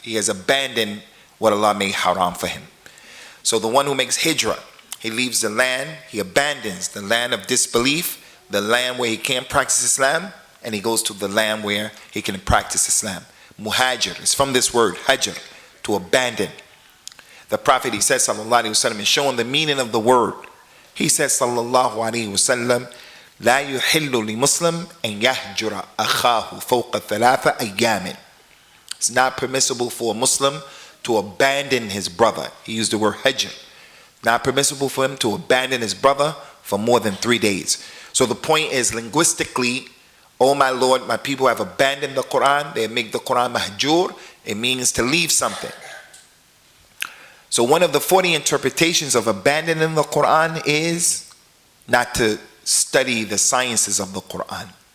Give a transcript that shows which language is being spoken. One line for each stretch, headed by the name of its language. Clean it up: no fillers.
English: He has abandoned what Allah made haram for him. So the one who makes hijrah, he leaves the land, he abandons the land of disbelief, the land where he can't practice Islam, and he goes to the land where he can practice Islam. Muhajir is from this word, hajr, to abandon. The Prophet, he says, sallallahu alayhi wasallam, is showing the meaning of the word. He says, sallallahu alayhi wasallam,
Arabic: لا يحل لمسلم أن يهجر أخاه فوق 3 أيام.
English: It's not permissible for a Muslim to abandon his brother. He used the word hajr. Not permissible for him to abandon his brother for more than 3 days. So the point is, linguistically, oh my Lord, my people have abandoned the Quran. They make the Quran mahjur. It means to leave something. So one of the 40 interpretations of abandoning the Quran is not to study the sciences of the Quran.